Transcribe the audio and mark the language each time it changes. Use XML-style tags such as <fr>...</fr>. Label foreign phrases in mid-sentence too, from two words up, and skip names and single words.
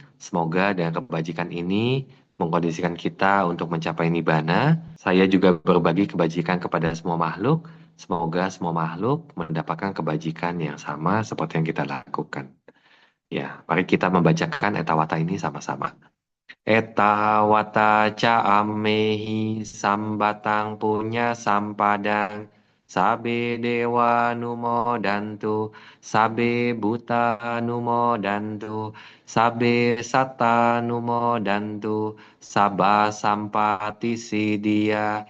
<id>Semoga dengan kebajikan ini mengkondisikan kita untuk mencapai nibbana. Saya juga berbagi kebajikan kepada semua makhluk. Semoga semua makhluk mendapatkan kebajikan yang sama seperti yang kita lakukan. Ya, mari kita membacakan etawata ini sama-sama.</id> <pi>Etawata ca ammehi sambatang punya sampadang. Sabe dewa numo dantu, sabe buta numo dantu, sabe satta numo dantu, sabba sampati sidia.</pi>